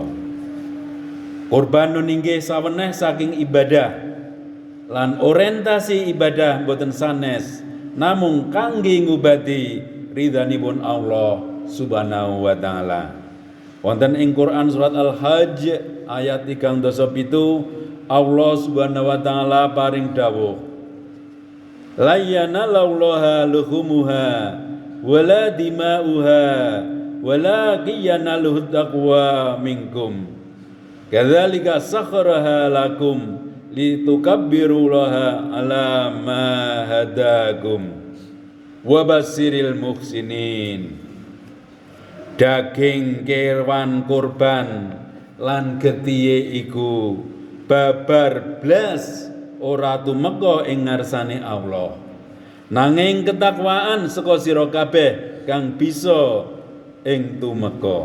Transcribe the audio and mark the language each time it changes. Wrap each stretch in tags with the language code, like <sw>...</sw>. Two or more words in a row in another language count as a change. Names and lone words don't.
<jv>Kurban inggih saweneh saking ibadah lan orientasi ibadah boten sanes namung kangge ngubati ridhanipun</jv> <ar>الله سبحانه وتعالى.</ar> <jv>Wonten ing Quran surat Al-Hajj ayat 37</jv> <ar>الله سبحانه وتعالى</ar> <jv>paring dawuh,</jv> <ar>لن ينال الله لحومها ولا دماؤها ولكن يناله التقوى منكم كذلك سخرها لكم لتكبروا الله على ما هداكم وبشر المحسنين.</ar> <jv>Daging kewan kurban lan getihe iku babar blas ora tumeka ing ngarsane Allah, nanging ketakwaan saka sira kabeh kang bisa ing tumeka.</jv>